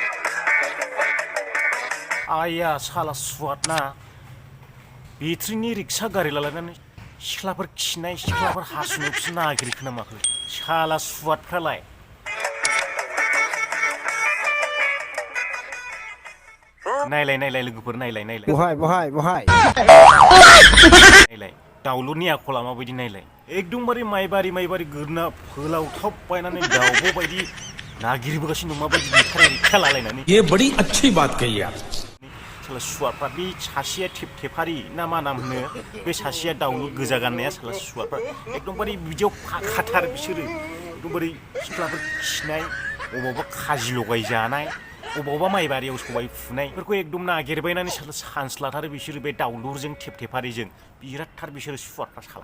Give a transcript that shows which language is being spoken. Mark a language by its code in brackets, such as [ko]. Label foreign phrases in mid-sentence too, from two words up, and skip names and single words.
[brx] आया साला सुवादना बेट्रिनि रिक्सा गारि लालायनानै सिख्लाफोर खिनाय सिख्लाफोर हासुनोसो नागिरखो ना माखो साला सुवादफ्रालाय नायलाय लोगोफोर नायलाय बहाय नायलाय दाउलुरनि आखला माबायदि नायलाय एकदमबारे माइबारि गोरना फोलावथाब बायनानै दाउब' बायदि नागिरबोगासिनो दं माबायदि रिक्सा लालायनानै [hi] ये बड़ी अच्छी बात कही आप [brx] साला सुवादफ्रा बे सासेया थेफारि ना मा नाम होनो बे सासेया दाउलुर गोजा गाननाया साला सुवादफ्रा एकदमबारे बिदियाव फाखाथार बिसोरो एकदमबारे सिख्लाफोर खिनाय अबावबा खाजि लगाय जानाय अबावबा माइबारियाव सबाय फुनायफोरखौ एकदम नागिरबायनानै साला चान्स लाथारो बिसोरो बे दाउलुरजों थेफारिजों बिरादथार बिसोरो सुवादफ्रा साला